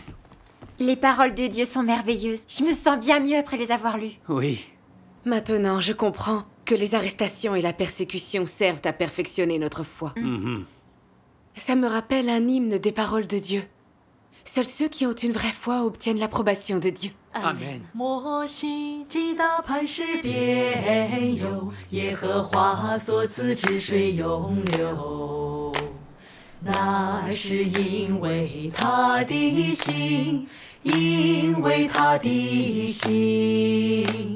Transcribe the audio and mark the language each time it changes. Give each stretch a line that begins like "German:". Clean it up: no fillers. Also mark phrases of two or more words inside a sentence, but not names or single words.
French: Les paroles de Dieu sont merveilleuses. Je me sens bien mieux après les avoir lues. Oui. Maintenant, je comprends que les arrestations et la persécution servent à perfectionner notre foi. Mhm. Ça me rappelle un hymne des paroles de Dieu. Seuls ceux qui ont une vraie foi obtiennent l'approbation de Dieu. Amen.
Chinese: 摩西击打磐石边有，耶和华所赐之水永流。那是因为他的心，因为他的心。